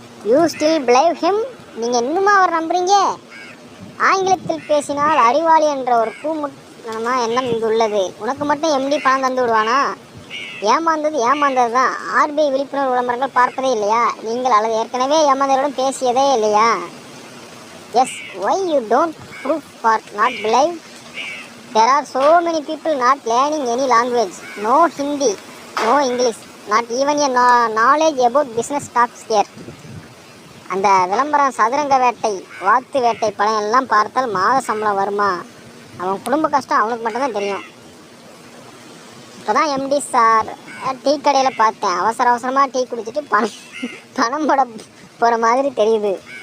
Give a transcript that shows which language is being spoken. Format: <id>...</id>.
<en>You still believe him?</en> <ta>நீங்கள் இன்னுமா அவர் நம்புறீங்க? ஆங்கிலத்தில் பேசினால் அறிவாளி என்ற ஒரு கூமுட்டமான எண்ணம் இங்கு உள்ளது. உனக்கு மட்டும் எம்டி பணம் தந்து விடுவானா? ஏமாந்தது தான். ஆர்பிஐ விழிப்புணர்வு விளம்பரங்கள் பார்ப்பதே இல்லையா நீங்கள்? அல்லது ஏற்கனவே ஏமாந்தவருடன் பேசியதே இல்லையா?</ta> <en>Yes, why you don't proof for not believe? There are so many people not learning any language. No Hindi, no English, not even a knowledge about business talks here.</en> <ta>அந்த விளம்பரம் சதுரங்க வேட்டை, வாத்து வேட்டை படம் எல்லாம் பார்த்தால் மாத சம்பளம் வருமா? அவன் குடும்ப கஷ்டம் அவனுக்கு மட்டும்தான் தெரியும். இப்போ தான் எம்டி சார் டீ கடையில் பார்த்தேன். அவசரமாக டீ குடிச்சிட்டு பணம் போட போகிற மாதிரி தெரியுது.</ta>